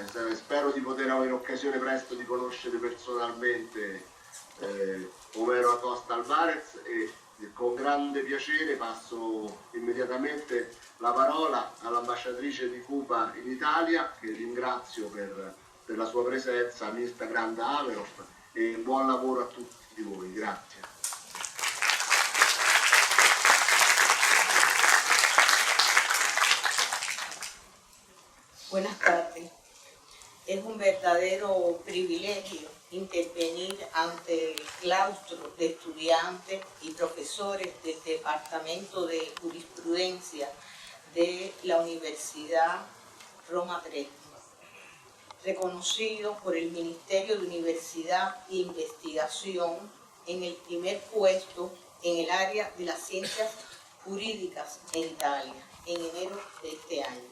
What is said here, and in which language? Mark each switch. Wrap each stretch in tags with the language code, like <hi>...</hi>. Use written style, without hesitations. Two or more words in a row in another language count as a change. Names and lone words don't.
<it>Spero di poter avere occasione presto di conoscere personalmente Homero Acosta Alvarez e con grande piacere passo immediatamente la parola all'ambasciatrice di Cuba in Italia, che ringrazio per la sua presenza, Mirta Granda Averof, e buon lavoro a tutti voi. Grazie.</it> <es>Buenas tardes. Es un verdadero privilegio intervenir ante el claustro de estudiantes y profesores del Departamento de Jurisprudencia de la Universidad Roma III, reconocido por el Ministerio de Universidad e Investigación en el primer puesto en el área de las ciencias jurídicas en Italia, en enero de este año.</es>